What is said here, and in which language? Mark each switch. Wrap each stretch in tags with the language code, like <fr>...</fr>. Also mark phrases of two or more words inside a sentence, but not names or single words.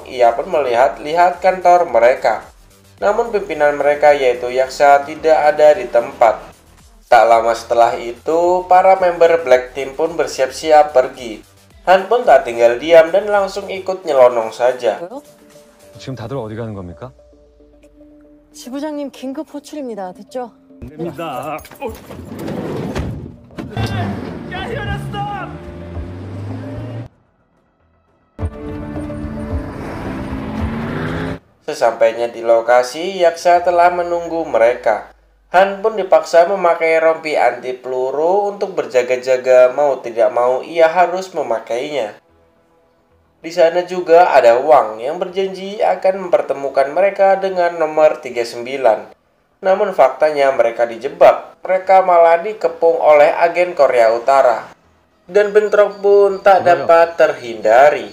<id>Ia pun melihat-lihat kantor mereka. Namun pimpinan mereka yaitu Yaksa tidak ada di tempat. Tak lama setelah itu, para member Black Team pun bersiap-siap pergi. Han pun tak tinggal diam dan langsung ikut nyelonong saja.</id> <ko>지금 다들 어디 가는 겁니까? 지부장님 긴급 호출입니다. 됐죠? 됩니다.</ko> <id>Sesampainya di lokasi, Yaksa telah menunggu mereka. Han pun dipaksa memakai rompi anti peluru untuk berjaga-jaga, mau tidak mau ia harus memakainya. Di sana juga ada Wang yang berjanji akan mempertemukan mereka dengan nomor 39. Namun faktanya mereka dijebak, mereka malah dikepung oleh agen Korea Utara. Dan bentrok pun tak dapat terhindari.</id>